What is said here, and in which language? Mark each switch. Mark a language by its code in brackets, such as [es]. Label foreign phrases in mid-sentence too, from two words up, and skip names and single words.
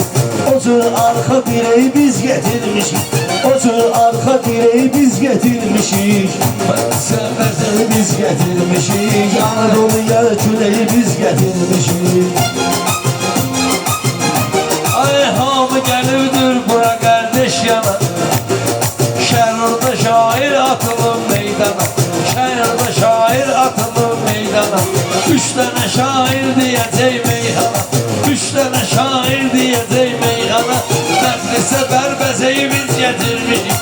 [tr] Otur arka direği biz getirmişik. Otur arka direği biz getirmişik. Sevmezleri biz getirmişik. Anadolu'ya küleyi biz getirmişik. isyana. [az] Şəhərdə şair atılıb meydana, şəhərdə şair atılıb meydana. Üç dənə şair deyəcək meyxana, üç dənə şair deyəcək meyxana. Məclisə bərbəzəyi biz gətirmişik,